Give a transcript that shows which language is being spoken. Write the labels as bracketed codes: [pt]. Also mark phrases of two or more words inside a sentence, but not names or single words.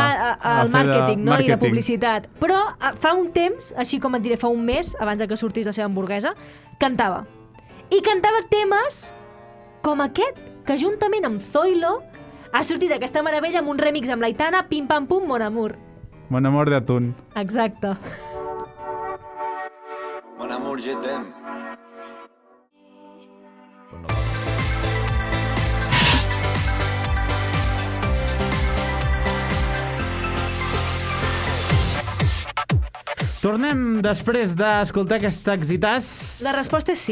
[ca] a al fer de màrqueting, no? I de màrqueting. publicitat. Però fa un temps, així com et diré, fa un mes, abans de que sortís la seva hamburguesa, cantava. I cantava temes com aquest, que juntament amb Zoilo ha sortit aquesta meravella amb un remix amb l'Aitana, Pim Pam Pum, Mon Amour. Mon amor d'atún. Exacte. [fr] Mon amour, je t'aime. [ca] Tornem després d'escoltar aquest exitàs. La resposta és sí.